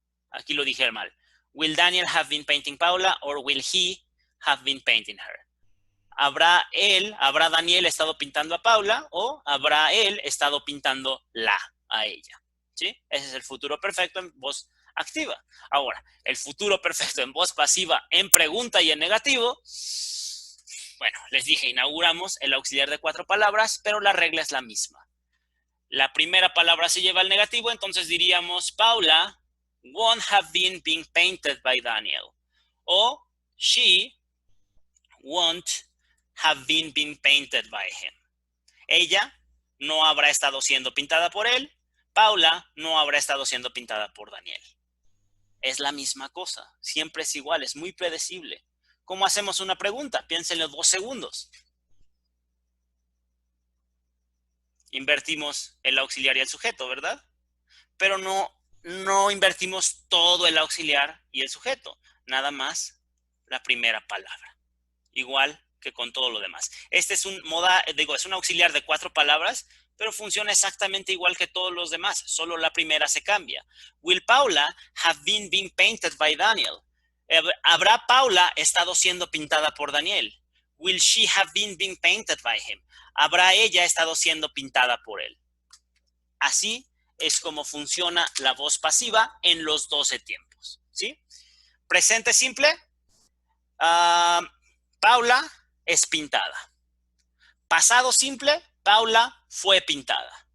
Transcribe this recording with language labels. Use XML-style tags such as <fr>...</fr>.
<es>Aquí lo dije mal.</es> <en>Will Daniel have been painting Paula or will he have been painting her?</en> <es>¿Habrá Daniel estado pintando a Paula o habrá él estado pintándola a ella? ¿Sí? Ese es el futuro perfecto en voz activa. Ahora, el futuro perfecto en voz pasiva, en pregunta y en negativo, bueno, les dije, inauguramos el auxiliar de 4 palabras, pero la regla es la misma. La primera palabra se lleva al negativo, entonces diríamos,</es> <en>Paula won't have been painted by Daniel. O she won't have been painted by him.</en> <es>Ella no habrá estado siendo pintada por él. Paula no habrá estado siendo pintada por Daniel. Es la misma cosa. Siempre es igual. Es muy predecible. ¿Cómo hacemos una pregunta? Piénsenlo 2 segundos. Invertimos el auxiliar y el sujeto, ¿verdad? Pero no invertimos todo el auxiliar y el sujeto. Nada más la primera palabra. Igual que con todo lo demás. Este es es un auxiliar de 4 palabras, pero funciona exactamente igual que todos los demás. Solo la primera se cambia.</es> <en>Will Paula have been painted by Daniel?</en> <es>¿Habrá Paula estado siendo pintada por Daniel?</es> <en>Will she have been painted by him?</en> <es>¿Habrá ella estado siendo pintada por él? Así es como funciona la voz pasiva en los 12 tiempos. ¿Sí? Presente simple. Paula es pintada. Pasado simple, Paula fue pintada.</es>